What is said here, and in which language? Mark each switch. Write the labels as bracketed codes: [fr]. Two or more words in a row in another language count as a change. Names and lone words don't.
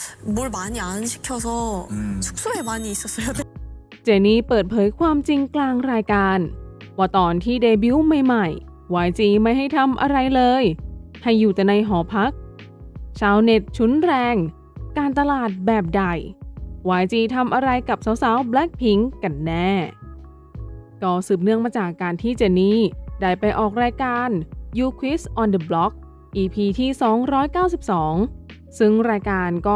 [ko] 뭘 많이 안 시켜서 숙소에 많이 있었어요. [th] เจนนี่เปิดเผยความจริงกลางรายการว่าตอนที่เดบิวต์ใหม่ๆ YG ไม่ให้ทำอะไรเลยให้อยู่แต่ในหอพักชาวเน็ตชุนแรงการตลาดแบบใด YG ทำอะไรกับสาวๆ Blackpink กันแน่ก็สืบเนื่องมาจากการที่เจนนี่ได้ไปออกรายการ You Quiz on the Block EP ที่ 292 ซึ่งรายการก็